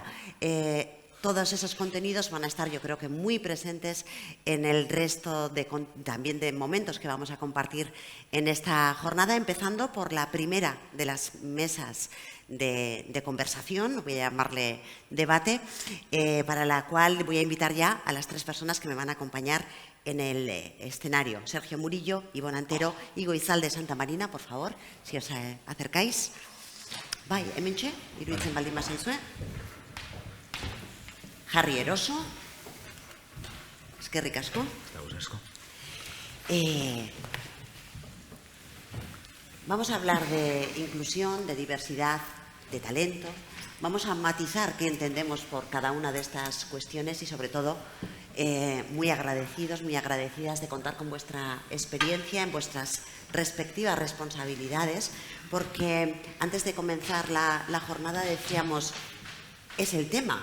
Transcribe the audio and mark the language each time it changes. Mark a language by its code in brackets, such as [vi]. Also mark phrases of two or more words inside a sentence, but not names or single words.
[es] Todos esos contenidos van a estar, yo creo que muy presentes en el resto también de momentos que vamos a compartir en esta jornada, empezando por la primera de las mesas de conversación, voy a llamarle debate, para la cual voy a invitar ya a las tres personas que me van a acompañar en el escenario. Sergio Murillo, Ivonne Antero y Goizalde Santa Marina, por favor, si os acercáis. [eu] Bai, hementxe, iruditzen baldin bazaizue. Jarri Eroso. Eskerrik asko. [es] Vamos a hablar de inclusión, de diversidad, de talento. Vamos a matizar qué entendemos por cada una de estas cuestiones y, sobre todo, muy agradecidos, muy agradecidas de contar con vuestra experiencia en vuestras respectivas responsabilidades, porque antes de comenzar la jornada decíamos, es el tema.